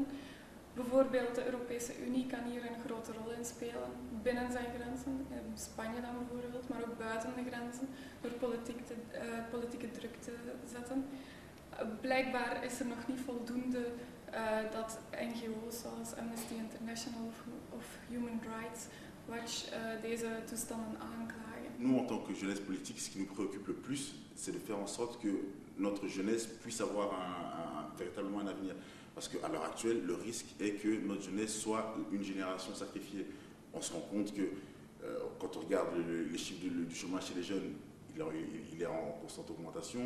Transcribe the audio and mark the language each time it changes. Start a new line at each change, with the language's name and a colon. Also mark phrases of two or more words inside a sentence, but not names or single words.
Dutch: Bijvoorbeeld de Europese Unie kan hier een grote rol in spelen, binnen zijn grenzen, in Spanje dan bijvoorbeeld, maar ook buiten de grenzen, door politieke druk te zetten. Blijkbaar is er nog niet voldoende dat NGO's zoals Amnesty International of Human Rights Watch deze toestanden aanklagen.
French: Nous, en tant que jeunesse politique, ce qui nous préoccupe le plus, c'est de faire en sorte que notre jeunesse puisse avoir véritablement un avenir. Parce qu'à l'heure actuelle, le risque est que notre jeunesse soit une génération sacrifiée. On se rend compte que quand on regarde les chiffres du chômage chez les jeunes, il est en constante augmentation.